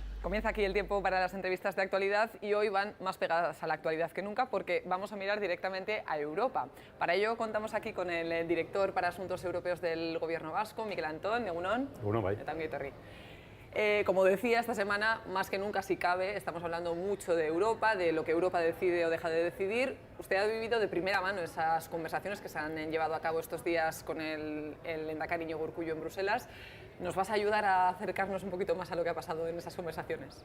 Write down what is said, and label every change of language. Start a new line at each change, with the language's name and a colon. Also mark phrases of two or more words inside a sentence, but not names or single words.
Spanish: Comienza aquí el tiempo para las entrevistas de actualidad y hoy van más pegadas a la actualidad que nunca porque vamos a mirar directamente a Europa. Para ello contamos aquí con el director para Asuntos Europeos del Gobierno vasco,
Basque: Mikel Antón, egunon. Egunon, bai. Eta ongi etorri.
Spanish: Como decía, esta semana, más que nunca, si cabe, estamos hablando mucho de Europa, de lo que Europa decide o deja de decidir. Usted ha vivido de primera mano esas conversaciones que se han llevado a cabo estos días con el lehendakari Iñigo Urkullu en Bruselas. ¿Nos vas a ayudar a acercarnos un poquito más a lo que ha pasado en esas conversaciones?